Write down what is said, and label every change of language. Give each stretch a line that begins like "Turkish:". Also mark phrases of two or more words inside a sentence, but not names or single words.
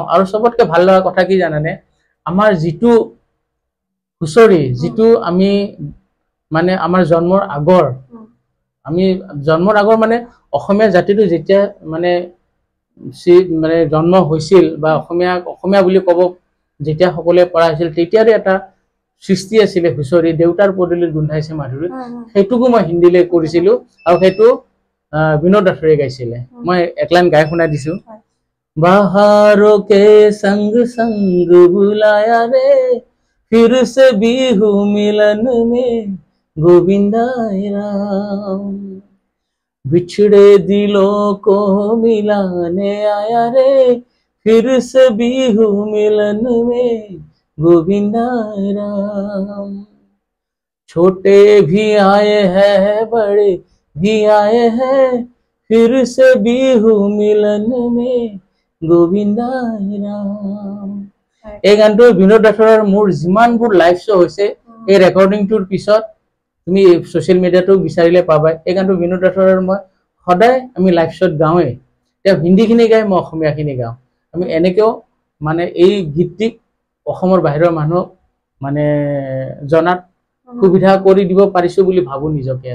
Assamese: আৰু চবতকৈ ভাল লগা কথা কি জানানে, আমাৰ যিটো হুঁচৰি, যিটো আমি মানে আমাৰ জন্মৰ আগৰ, আমি জন্মৰ আগৰ মানে অসমীয়া জাতিটো যেতিয়া মানে মানে জন্ম হৈছিল বা অসমীয়া বুলি ক'ব যেতিয়া সকলোৱে পৰা হৈছিল, তেতিয়াৰে এটা সৃষ্টি আছিলে হুঁচৰি, দেউতাৰ পদূলিত গোন্ধাইছে মাধুৰী, সেইটোকো মই হিন্দীলৈ কৰিছিলোঁ আৰু সেইটো বিনোদ ৰাথোৰে গাইছিলে। মই এক লাইন গাই শুনাই দিছোঁ।
Hindi: बहारों के संग संग बुलाया रे, फिर से बिहू मिलन में गोविंदाय राम, बिछड़े दिलों को मिलाने आया रे, फिर से बिहू मिलन में गोविंदाय राम, छोटे भी आए हैं बड़े भी आए हैं, फिर से बिहू मिलन में गोविंदाय राम।
Assamese: এই গানটো বিনোদ ৰাথোৰৰ মোৰ যিমানবোৰ
English: live show'
Assamese: হৈছে, এই ৰেকৰ্ডিংটোৰ পিছত তুমি
English: social media
Assamese: বিচাৰিলে পাবা। এই গানটো বিনোদ ৰাথোৰৰ মই সদায় আমি
English: live show
Assamese: গাওঁৱেই। তেওঁ হিন্দীখিনি গায়, মই অসমীয়াখিনি গাওঁ। আমি এনেকৈও মানে এই গীতটিক অসমৰ বাহিৰৰ মানুহক মানে জনাত সুবিধা কৰি দিব পাৰিছোঁ বুলি ভাবোঁ নিজকে।